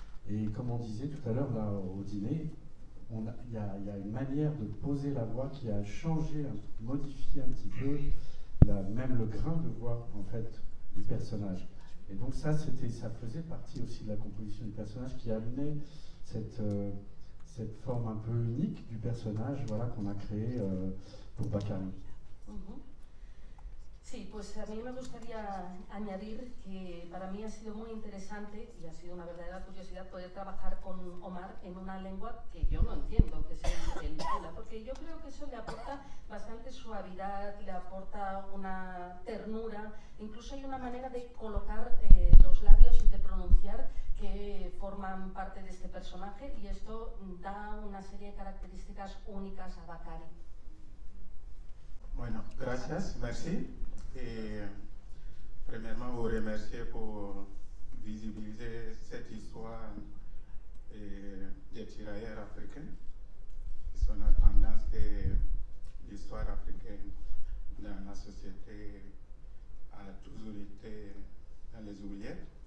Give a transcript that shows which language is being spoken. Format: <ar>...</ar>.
<fr>Et comme on disait tout à l'heure là au dîner, il y a une manière de poser la voix qui a changé, modifié un petit peu même le grain de voix en fait du personnage. Et donc ça faisait partie aussi de la composition du personnage qui amenait cette forme un peu unique du personnage, voilà, qu'on a créé pour Bakary.</fr> <es>Sí, pues a mí me gustaría añadir que para mí ha sido muy interesante y ha sido una verdadera curiosidad poder trabajar con Omar en una lengua que yo no entiendo, que es el fula, porque yo creo que eso le aporta bastante suavidad, le aporta una ternura, incluso hay una manera de colocar los labios y de pronunciar que forman parte de este personaje y esto da una serie de características únicas a Bakary. Bueno, gracias,</es> <fr>merci. Et premièrement, vous remercier pour visibiliser cette histoire des tirailleurs africains. On a tendance que l'histoire africaine dans la société a toujours été dans les oubliettes.</fr>